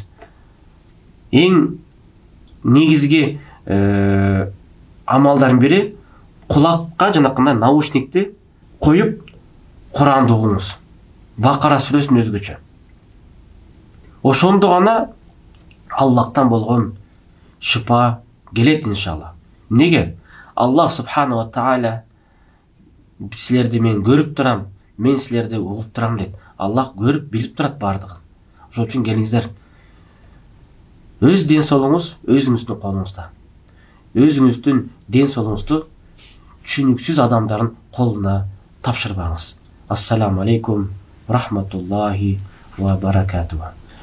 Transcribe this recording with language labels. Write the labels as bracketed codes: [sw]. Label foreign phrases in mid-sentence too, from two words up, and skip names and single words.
[ky] Эң негизги амалдардын бири, кулакка жанакындай наушникти коюп, Куранды окуңуз. Бакара сүрөсүн өзгөчө. Ошондо гана Аллахтан болгон шыпа келет иншалла. Неге? Аллах [ar] سبحانه وتعالى [ky] силерди мен көрүп турам, мен силерди угуп турам дейт. Аллах көрүп, билип турат бардыгын. Ошон үчүн келиңиздер. Өз ден соолугуңуз өзүңүздүн колуңузда. Өзүңүздүн ден соолугуңузду түшүнүксүз адамдардын колуна тапшырбаңыз. [ar] السلام عليكم، ورحمة الله وبركاته.